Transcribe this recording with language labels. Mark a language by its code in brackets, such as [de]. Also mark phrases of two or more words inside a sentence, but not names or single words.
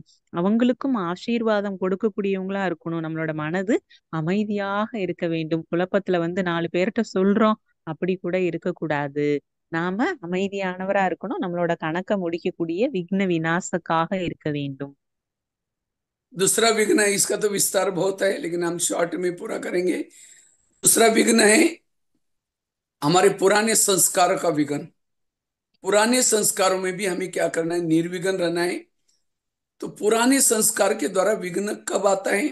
[ta] அவங்களுக்கும் ஆசீர்வாதம் கொடுக்கக்கூடியவங்களா இருக்கணும். நம்மளோட மனது அமைதியாக இருக்க வேண்டும். குழப்பத்துல வந்து 4 பேர்கிட்ட சொல்றோம் அப்படி கூட இருக்கக்கூடாது. நாம அமைதியானவரா இருக்கணும். நம்மளோட கணக்க முடிக்கக்கூடிய விக்ன விநாசக்காக இருக்க வேண்டும். [hi] दूसरा विघ्न है, इसका तो विस्तार बहुत है, लेकिन हम शॉर्ट में पूरा करेंगे। दूसरा विघ्न है हमारे पुराने संस्कार का विघ्न। पुराने संस्कारों में भी हमें क्या करना है, निर्विघ्न रहना है। तो पुराने संस्कार के द्वारा विघ्न कब आता है?